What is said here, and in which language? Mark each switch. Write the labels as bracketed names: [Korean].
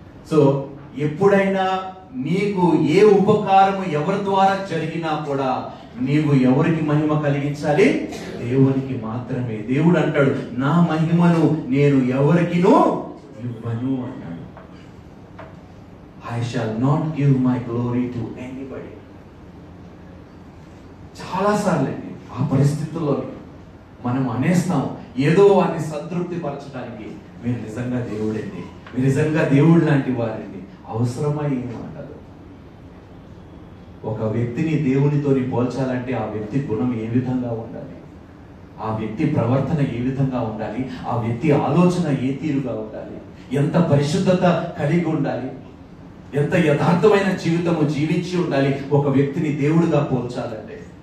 [Telugu] So ఎప్పుడైనా నీకు ఏ ఉపకారము ఎవరి ద్వారా జరిగినా కూడా నీవు ఎవరికి మహిమ కలిగించాలి? దేవునికి మాత్రమే. దేవుడు అంటాడు, నా మహిమను నేను ఎవరికినూ ఇవ్వను అన్నాడు. [English] I shall not give my glory to anybody. [Telugu] చాలా సార్లు ఆ పరిస్థితుల్లో మనం అనేస్తాం ఏదో వారిని సంతృప్తి పరచడానికి. మీరు నిజంగా దేవుడండి, మీరు నిజంగా దేవుడు లాంటి వారండి. అవసరమా ఈ మాటలు? ఒక వ్యక్తిని దేవునితోని పోల్చాలంటే ఆ వ్యక్తి గుణం ఏ విధంగా ఉండాలి, ఆ వ్యక్తి ప్రవర్తన ఏ విధంగా ఉండాలి, ఆ వ్యక్తి ఆలోచన ఏ తీరుగా ఉండాలి, ఎంత పరిశుద్ధత కలిగి ఉండాలి, ఎంత యథార్థమైన జీవితము జీవించి ఉండాలి ఒక వ్యక్తిని దేవుడిగా పోల్చాలంటే.